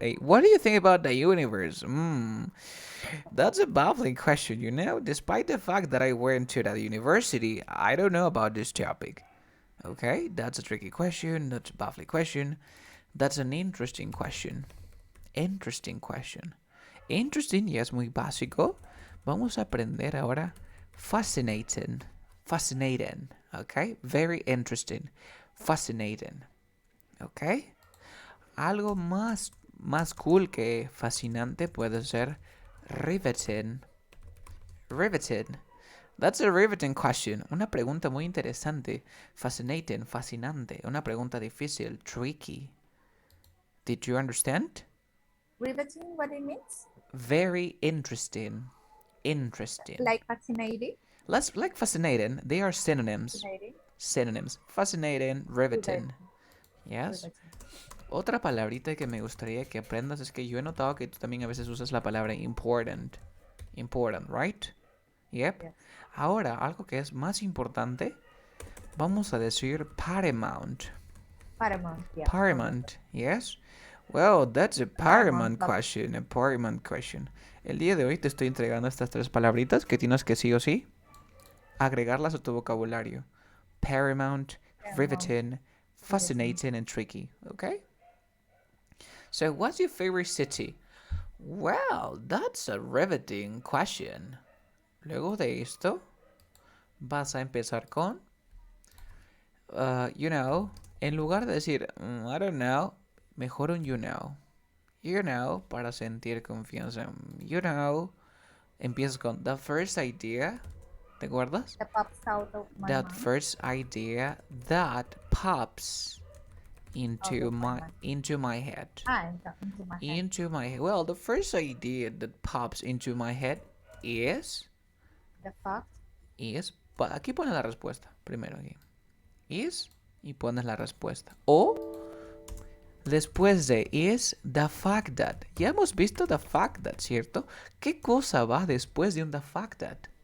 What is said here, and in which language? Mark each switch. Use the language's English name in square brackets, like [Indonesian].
[English] Hey, what do you think about the universe? That's a baffling question, you know? Despite the fact that I went to the university, I don't know about this topic. Okay, that's a tricky question. That's a baffling question. That's an interesting question. Interesting question. [Spanish] Interesting ya es muy básico. Vamos a aprender ahora fascinating. Fascinating. [English] Okay, very interesting. Fascinating. Ok. [Spanish] Algo más cool que fascinante puede ser riveting. [English] Riveting. That's a riveting question. [Spanish] Una pregunta muy interesante. [English] Fascinating, [Spanish] fascinante. Una pregunta difícil, [English] tricky. Did you understand? Riveting, what it means? Very interesting. Interesting. Like fascinating. Like fascinating, they are synonyms. Fascinating. Synonyms. Fascinating, riveting. Riveting. Yes. Riveting. [Spanish] Otra palabrita que me gustaría que aprendas es que yo he notado que tú también a veces usas la palabra important. [English] Important, right? Yep. Yes. [Spanish] Ahora, algo que es más importante, vamos a decir paramount. [English] Paramount, yeah. Paramount, yes? Well, that's a paramount question, a paramount question. [Spanish] El día de hoy te estoy entregando estas tres palabritas que tienes que sí o sí agregarlas a tu vocabulario. [English] Paramount, riveting, fascinating, and tricky, okay? So, what's your favorite city? Well, that's a riveting question. [Spanish] Luego de esto, vas a empezar con, [English] you know, [Spanish] en lugar de decir, [English] I don't know, [Spanish] mejor un you know. [English] You know, [Spanish] para sentir confianza. [English] You know, [Spanish] empiezas con [English] the first idea, [Spanish] ¿te acuerdas? [English] That pops out of my That mind. first idea that pops Out into of my my mind. into my head. Into my head. Into my head. Well, the first idea that pops into my head is The fact. [Spanish] aquí pones la respuesta primero aquí. Is y pones la respuesta. O después de [English] is the fact that. [Spanish] Ya hemos visto [English] the fact that, [Spanish] ¿cierto? ¿Qué cosa va después de un the fact that?